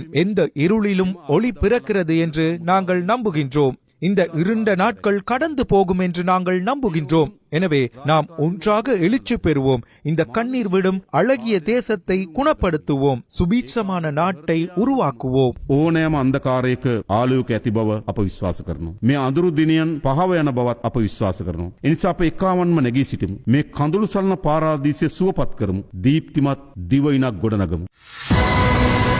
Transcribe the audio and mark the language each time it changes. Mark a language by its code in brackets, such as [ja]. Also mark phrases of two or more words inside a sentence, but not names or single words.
[ta] எந்த இருளிலும் ஒளி பிறக்கிறது என்று நாங்கள் நம்புகின்றோம். இந்த இருண்ட நாட்கள் கடந்து போகும் என்று நாங்கள் நம்புகின்றோம். எனவே நாம் ஒன்றாக எழுச்சி பெறுவோம். இந்த கண்ணீர் விடும் அழகிய தேசத்தை குணப்படுத்துவோம். சுபீட்சமான நாட்டை உருவாக்குவோம். [si] ඕනෑම අන්ධකාරයක ආලෝකයක් ඇති බව අප විශ්වාස කරනවා. මේ අඳුරු දිනයන් පහව යන බවත් අප විශ්වාස කරනවා. එනිසා අප එකාවන්ම නැගී සිටිමු. මේ කඳුළු සලන පාරාදීසය සුවපත් කරමු. දීප්තිමත් දිවයිනක් ගොඩනගමු.